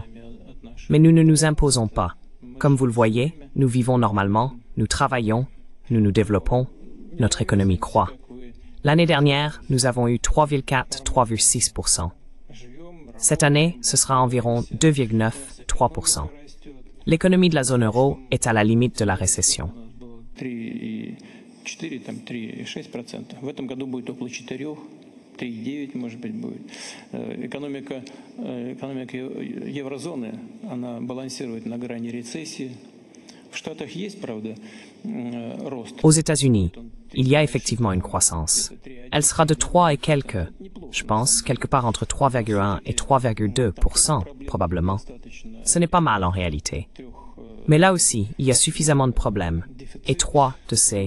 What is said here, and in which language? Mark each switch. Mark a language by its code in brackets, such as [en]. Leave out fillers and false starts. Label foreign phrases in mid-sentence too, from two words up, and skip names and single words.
[fr] Mais nous ne nous imposons pas. Comme vous le voyez, nous vivons normalement, nous travaillons, nous nous développons, notre économie croît. L'année dernière, nous avons eu 3,4-3,6%. Cette année, ce sera environ 2,9-3%. L'économie de la zone euro est à la limite de la récession. 3,6%. [ru] В этом году будет около 4, 3,9, может быть, будет. Экономика еврозоны, она балансирует на грани рецессии. В Штатах есть, правда, рост. [fr] Aux États-Unis, il y a effectivement une croissance. Elle sera de 3 et quelques, je pense, quelque part entre 3,1 et 3,2%, probablement. Ce n'est pas mal en réalité. Mais là aussi, il y a suffisamment de problèmes. Et 3 de ces...